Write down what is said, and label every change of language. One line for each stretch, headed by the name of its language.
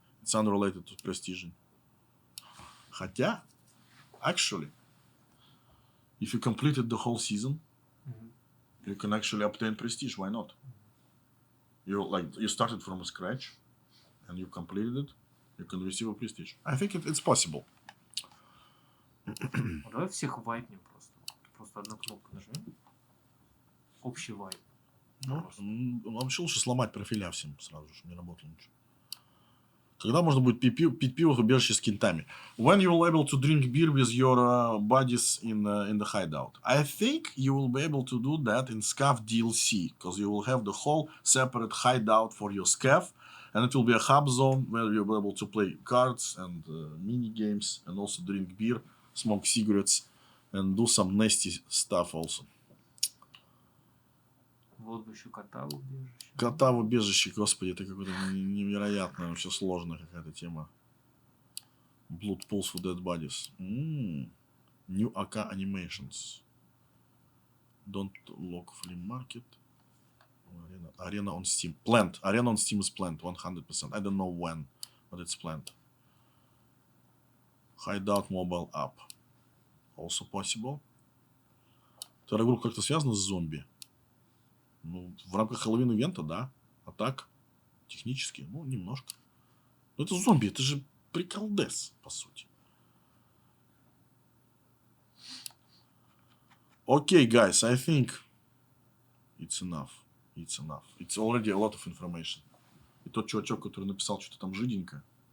English: It's unrelated to prestige.
Russian: Хотя,
English: actually, if you completed the whole season, you can actually obtain prestige. Why not? You started from scratch, and you completed it. You can receive a prestige. I think it's possible.
Russian: Давай всех вайпнем просто. Просто одну кнопку нажмем. Общий вайп. Вообще лучше сломать профиля всем сразу же, не работало ничего. Когда можно будет пить пиво в убежище с кентами?
English: When you will be able to drink beer with your buddies in the hideout. I think you will be able to do that in SCAF DLC, because you will have the whole separate hideout for your SCAF, and it will be a hub zone where you'll be able to play cards and mini games, and also drink beer, smoke cigarettes, and do some nasty stuff also.
Russian: Вот бы еще кота в убежище. Кота в убежище, господи, это какое-то невероятно, вообще сложная какая-то тема.
English: Blood pools for dead bodies. New AK animations. Don't lock flea market. Arena on Steam. Planned. Arena on Steam is planned 100%. I don't know when, but it's planned. Hideout mobile app. Also possible.
Russian: Тарагруп как-то связано с зомби. Ну, в рамках Хэллоуин-ивента, да. А так, технически, ну, немножко. Но это зомби, это же приколдес, по сути.
English: Okay, guys, I think it's enough. It's enough. It's already a lot of information.
Russian: И тот чувачок, который написал что-то там жиденькое.